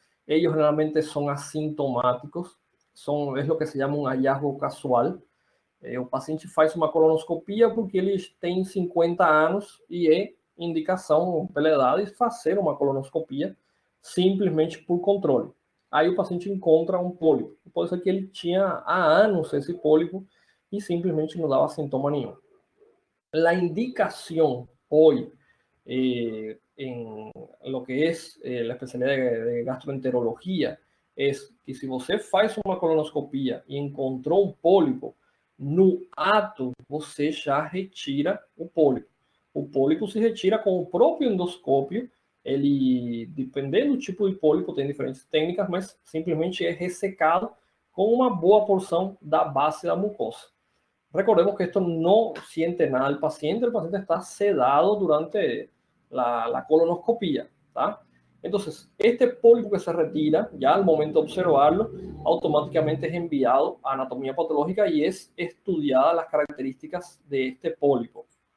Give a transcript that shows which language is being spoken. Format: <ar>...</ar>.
<es>Ellos generalmente son asintomáticos, es lo que se llama un hallazgo casual.</es> <pt>O paciente faz uma colonoscopia porque ele tem 50 anos e é indicação pela idade fazer uma colonoscopia simplesmente por controle. Aí o paciente encontra um pólipo. Pode ser que ele tinha há anos esse pólipo e simplesmente não dava sintoma nenhum.</pt> <es>La indicación hoy en lo que es la especialidad de gastroenterología es que si</es> <pt>você faz uma colonoscopia e encontrou um pólipo, no ato você já retira o pólipo. O pólipo se retira com o próprio endoscópio. Ele, dependendo do tipo de pólipo, tem diferentes técnicas, mas simplesmente é ressecado com uma boa porção da base da mucosa.</pt> <es>Recordemos que esto no siente nada el paciente está sedado durante la colonoscopia, ¿tá? Entonces, este pólipo que se retira, ya al momento de observarlo, automáticamente es enviado a anatomía patológica y es estudiada las características de este pólipo.</es>